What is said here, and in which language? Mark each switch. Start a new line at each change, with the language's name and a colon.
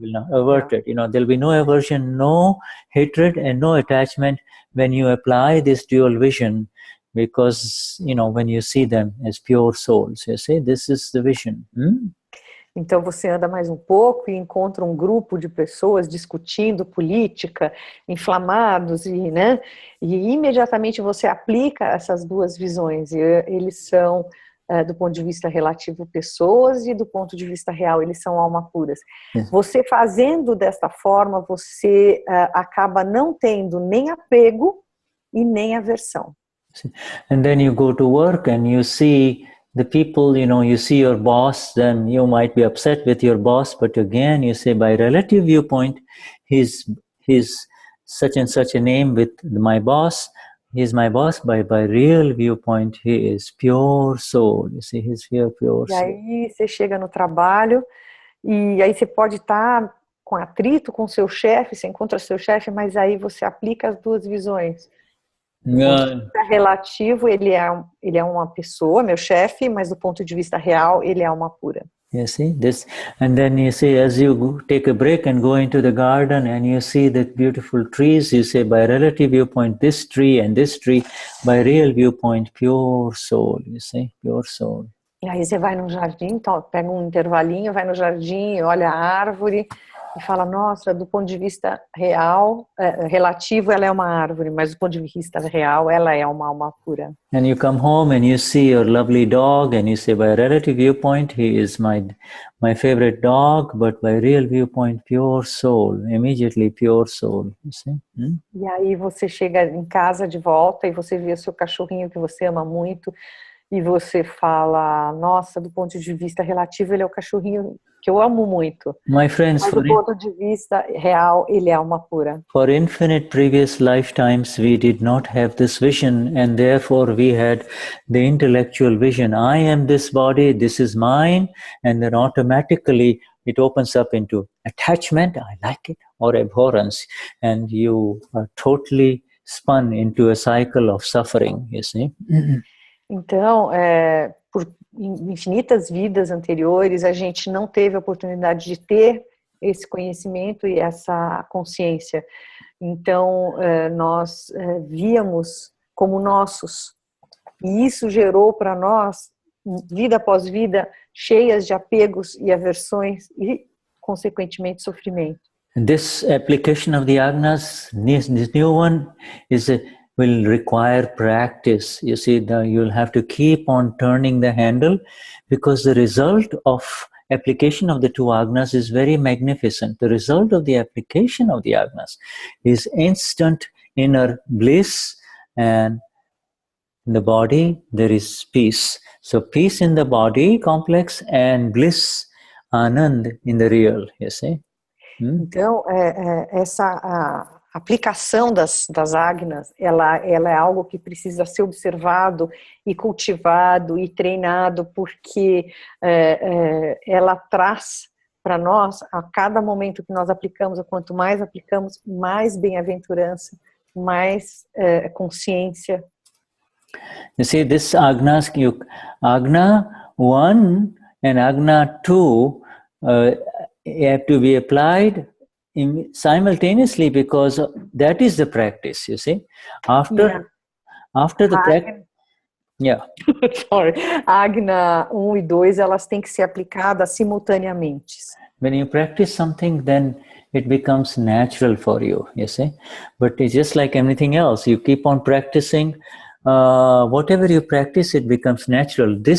English: There'll be no aversion, no hatred, and no attachment when you apply this dual vision, because when you see them as pure souls, you see, this is the vision.
Portuguese: Então você anda mais um pouco e encontra um grupo de pessoas discutindo política, inflamados, e imediatamente você aplica essas duas visões, e eles são, do ponto de vista relativo, pessoas, e do ponto de vista real, eles são alma puras. Você fazendo desta forma, você acaba não tendo nem apego e nem aversão.
English: And then you go to work and you see the people, you see your boss, then you might be upset with your boss, but again, you say by relative viewpoint, he's such and such a name with my boss, he's my boss. By real viewpoint, he is pure soul. You see, he's pure soul.
Portuguese: E aí você chega no trabalho e aí você pode estar com atrito com seu chefe, você encontra seu chefe, mas aí você aplica as duas visões. Do ponto de vista relativo, ele é uma pessoa, meu chefe, mas do ponto de vista real, ele é alma pura.
English: You see this, and then you see, as you take a break and go into the garden and you see the beautiful trees, you say by relative viewpoint, this tree and this tree, by real viewpoint, pure soul, you see, pure soul.
Portuguese: E aí você vai no jardim, então, pega um intervalinho, vai no jardim, olha a árvore, e fala, nossa, do ponto de vista real, relativo, ela é uma árvore, mas do ponto de vista real, ela é uma alma pura.
English: And you come home and you see your lovely dog and you say, by a relative viewpoint, he is my favorite dog, but by real viewpoint, pure soul, immediately pure soul. You see?
Portuguese: E aí você chega em casa de volta e você vê o seu cachorrinho que você ama muito e você fala, nossa, do ponto de vista relativo, ele é o cachorrinho que eu amo muito.
English: My friends,
Portuguese: mas do ponto de vista real, ele é alma pura.
English: For infinite previous lifetimes, we did not have this vision, and therefore we had the intellectual vision. I am this body, this is mine, and then automatically it opens up into attachment, I like it, or abhorrence, and you are totally spun into a cycle of suffering, you see.
Portuguese: Então, por infinitas vidas anteriores, a gente não teve a oportunidade de ter esse conhecimento e essa consciência. Então, nós víamos como nossos. E isso gerou para nós, vida após vida, cheias de apegos e aversões e, consequentemente, sofrimento.
English: This application of the Agnas, this new one, will require practice. You see, you'll have to keep on turning the handle, because the result of application of the two Agnas is very magnificent. The result of the application of the Agnas is instant inner bliss, and in the body there is peace. So peace in the body complex and bliss, anand, in the real, you see.
Portuguese: Então, essa aplicação das Agnas, ela é algo que precisa ser observado e cultivado e treinado, porque ela traz para nós, a cada momento que nós aplicamos, quanto mais aplicamos, mais bem-aventurança, mais consciência.
English: You see, this Agnas, Agna 1 and Agna 2 have to be applied simultaneously, because that is the practice, you see. After the practice, Sorry.
Portuguese: Agna 1 e 2, elas têm que ser aplicadas simultaneamente.
English: When you practice something, then it becomes natural for you, you see. But it's just like anything else. You keep on practicing. Whatever you practice, it becomes natural.